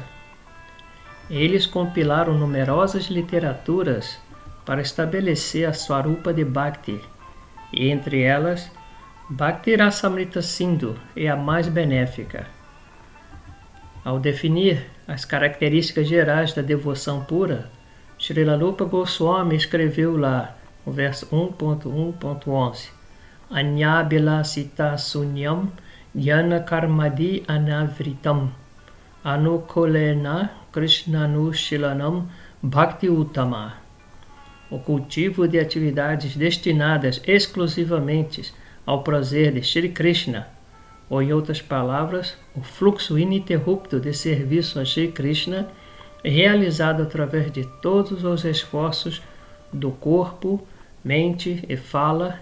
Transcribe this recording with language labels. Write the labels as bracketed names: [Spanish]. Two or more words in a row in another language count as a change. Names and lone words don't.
[Portuguese] Eles compilaram numerosas literaturas para estabelecer a Swarupa de Bhakti, e entre elas, Bhakti Rasamrita Sindhu é a mais benéfica. Ao definir as características gerais da devoção pura, Srila Rupa Goswami escreveu lá, no verso 1.1.11, [Sanskrit] Anyabhilasita sunyam jnana karmadi anavritam anukolena krishnanushilanam bhakti uttama. [Portuguese] O cultivo de atividades destinadas exclusivamente ao prazer de Shri Krishna, ou em outras palavras, o fluxo ininterrupto de serviço a Shri Krishna é realizado através de todos os esforços do corpo, mente e fala